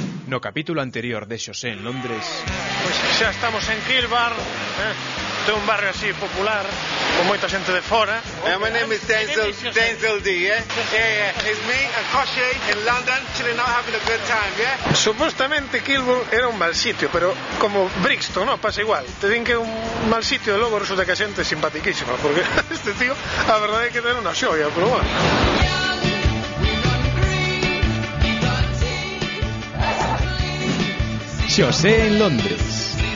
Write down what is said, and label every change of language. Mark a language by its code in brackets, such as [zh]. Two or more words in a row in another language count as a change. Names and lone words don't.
[gl] No capítulo anterior de Xosé en Londres. Pois xa estamos en Kilbar, de un barrio así popular, con moita xente de fora. [en] My name is Denzel D, yeah? Yeah. It's me and Koshe in London, chilling out, having a good time, yeah? [gl] Supostamente Kilburn era un mal sitio, pero como Brixton, no, pasa igual. Te din que é un mal sitio e logo resulta que a xente é simpatiquísima, porque este tío, a verdade é que ten unha xoia, pero bueno. Xosé en Londres.